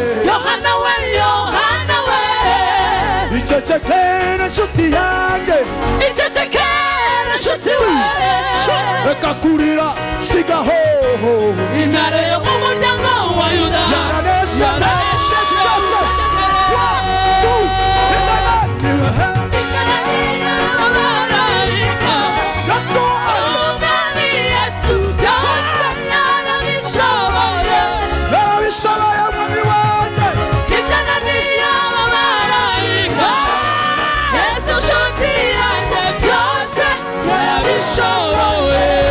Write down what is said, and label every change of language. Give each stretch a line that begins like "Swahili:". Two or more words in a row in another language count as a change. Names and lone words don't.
Kinyarwanda: Yohana we, Yohana we. Icecekere, nshuti yanjye. Icecekere, nshuti we. Reka kurira, sigaho. Intare yo mu muryango wa Yuda. Yaranesheje. Yaranesheje.
English: Yes, sir. One, two, in the name of
Kinyarwanda: Ikananira abamarayika.
English: Yes, sir.
Kinyarwanda: Umwami Yesu, byose yarabishoboye. Yarabishoboye, mwami wanjye. Ikananira abamarayika. Yesu, nshuti yanjye, byose yarabishoboye.